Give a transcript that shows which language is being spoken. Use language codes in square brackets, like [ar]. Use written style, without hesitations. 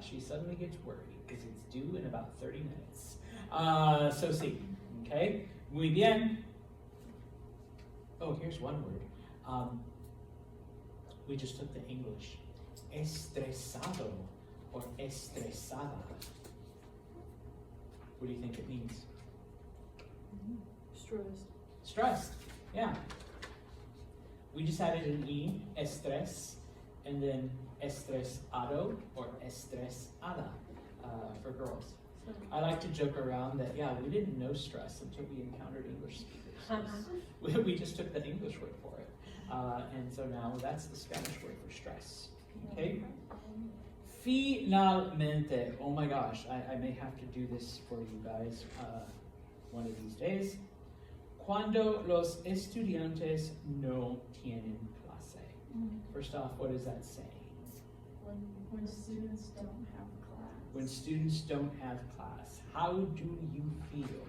[en] She suddenly gets worried because it's due in about 30 minutes. So sí. Okay. Muy bien. Oh, here's one word. We just took the English. [es] Estresado or estresada. [en] What do you think it means? Stressed. Stressed, yeah. We just added an E, estrés, and then estresado or estresada for girls. So, I like to joke around that, yeah, we didn't know stress until we encountered English speakers. We just took the English word for it. And so now that's the Spanish word for stress. Okay? Finalmente, oh my gosh, I may have to do this for you guys one of these days. [es] Cuando los estudiantes no tienen clase. [en] First off, what is that saying? when students don't have class. When students don't have class, how do you feel?